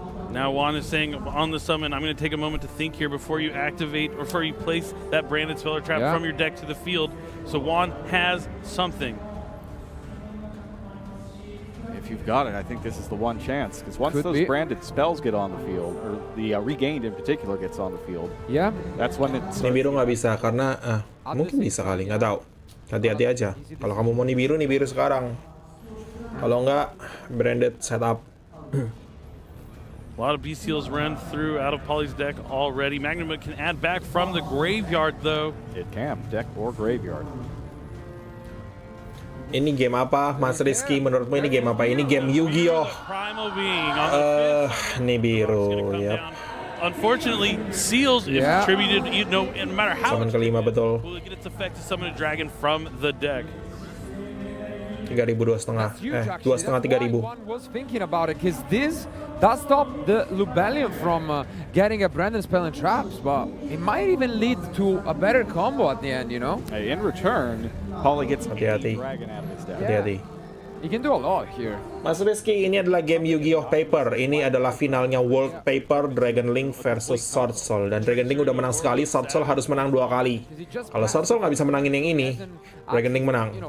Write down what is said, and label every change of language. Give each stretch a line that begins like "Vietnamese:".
English: Now Juan is saying on the summon, I'm going to take a moment to think here before you activate or before you place that branded spell or trap from your deck to the field. So Juan has something. If you've got it, I think this is the one chance. Because once those branded spells get on the field, or the regained in particular gets on the field, that's when it's...
Indonesian: Nibiru nggak bisa karena mungkin bisa kali, nggak tahu. Hati-hati aja. Kalau kamu mau Nibiru sekarang. Kalau nggak, branded setup.
English: A lot of B-Seals run through out of Pauly's deck already. Magnum can add back from the graveyard, though. It can, deck or graveyard.
Indonesian: Ini game apa, Mas Rizky? Menurutmu ini game apa? Ini game Yu-Gi-Oh!
English: Primal Being on the Nibiru, yep. Unfortunately, Seals is attributed, you know, no matter how
Indonesian: Summon kelima, betul.
English: will it get its effect to summon a dragon from the deck. 3.000, 2,500. 2,500, 3.000. One was thinking about it, because this does stop the Lubellion from getting a Brandon spell and traps, but it might even lead to a better combo at the end, you know? Hey, in return, Pauly gets a
Indonesian: Hati-hati.
English: dragon out of his deck.
Indonesian: Hati-hati.
English: He can do a lot here.
Indonesian: Mas Rizky, ini adalah game Yu-Gi-Oh! Paper. Ini adalah finalnya World Paper Dragon Link versus Sword Soul. Dan Dragon Link udah menang sekali, Sword Soul harus menang 2 kali. Kalau Sword Soul nggak bisa menangin yang ini, Dragon Link menang.